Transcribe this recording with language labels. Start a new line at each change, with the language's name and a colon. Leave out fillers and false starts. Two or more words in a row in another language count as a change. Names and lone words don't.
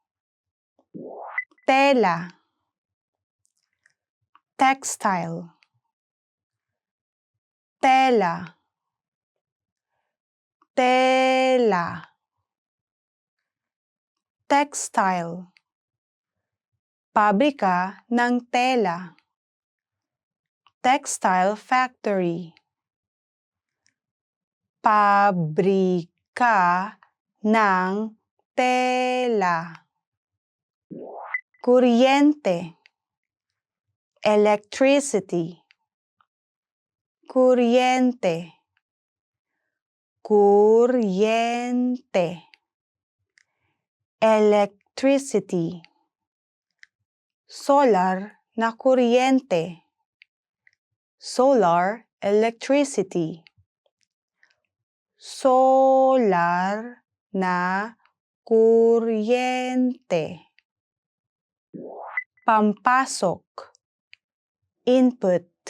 Filipino: Tela, textile, tela, tela, textile, pabrika ng tela,
English: textile factory,
Filipino: pabrika ng tela, kuryente, electricity, kuryente, kuryente, electricity, solar na kuryente,
English: solar electricity,
Filipino: solar na kuryente, pampasok, input,